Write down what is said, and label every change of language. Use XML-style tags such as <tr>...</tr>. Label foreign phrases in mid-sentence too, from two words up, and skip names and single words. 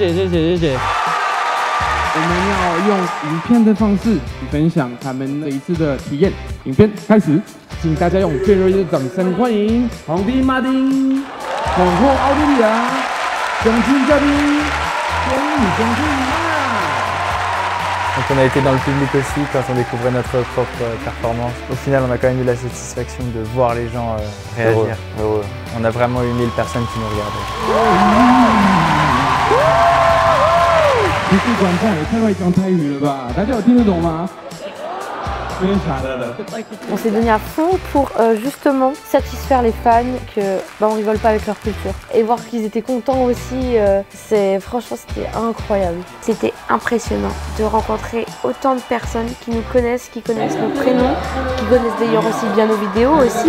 <zh>我们要用影片的方式去分享他们这一次的体验。影片开始，请大家用最热烈的掌声欢迎皇帝马丁、皇后奥地利亚、奖金嘉宾、天宇兄弟们。</zh> <fr>Donc on a été dans le public aussi quand on découvrait notre propre performance. Au final, on a quand même eu la satisfaction de voir les gens réagir. Heureux. On a vraiment eu 1000 personnes qui nous regardaient.</fr> <zh>不是观众也太会讲泰语了吧？大家有听得懂吗？</zh> <fr>On s'est donné à fond pour justement satisfaire les fans, que on rigole pas avec leur culture. Et voir qu'ils étaient contents aussi, franchement c'était incroyable. C'était impressionnant de rencontrer autant de personnes qui nous connaissent, qui connaissent nos prénoms, qui connaissent d'ailleurs aussi bien nos vidéos aussi.</fr>